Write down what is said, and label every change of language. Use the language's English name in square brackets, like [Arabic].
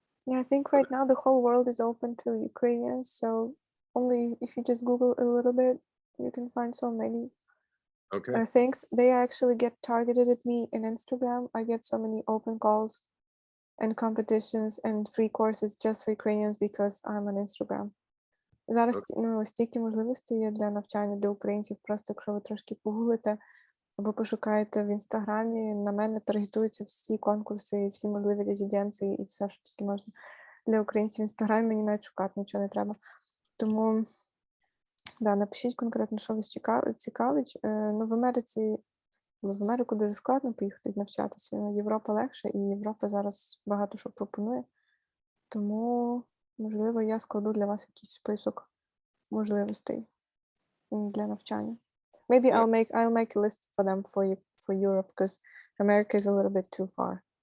[English] yeah, I think right now the whole world is open to Ukrainians. So only if you just Google a little bit, you can find so many things. They actually get targeted at me in Instagram. I get so many open calls and competitions and free courses just for Ukrainians because I'm on Instagram. [Ukrainian] Зараз стільки можливостей є для навчання для українців. Просто якщо ви трошки погуглите або пошукаєте в Інстаграмі, на мене таргетуються всі конкурси, всі можливі резиденції і все, що тільки можна для українців в Інстаграмі. Мені навіть шукати нічого не треба. Тому, да, напишіть конкретно, що вас цікавить. Ну, в Америку дуже складно поїхати навчатися. Європа легше, і Європа зараз багато що пропонує. Тому, можливо, я складу для вас якийсь список можливостей для навчання. [English] Maybe I'll make a list for them for Europe, because America is a little bit too far.